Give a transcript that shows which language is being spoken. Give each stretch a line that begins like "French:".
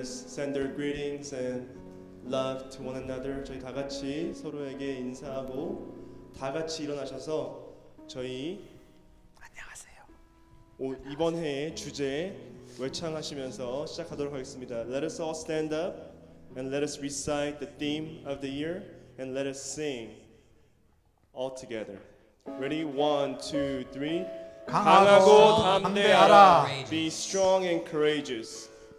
English: Send their greetings and love to one another.
Korean: 저희 다 같이 서로에게 인사하고 다 같이 일어나셔서 저희 안녕하세요. 이번 해의 주제 외창하시면서 시작하도록 하겠습니다.
English: Let us all stand up and let us recite the theme of the year and let us sing all together. Ready? 1, 2, 3.
Korean: 강하고 담대하라.
English: Be strong and courageous.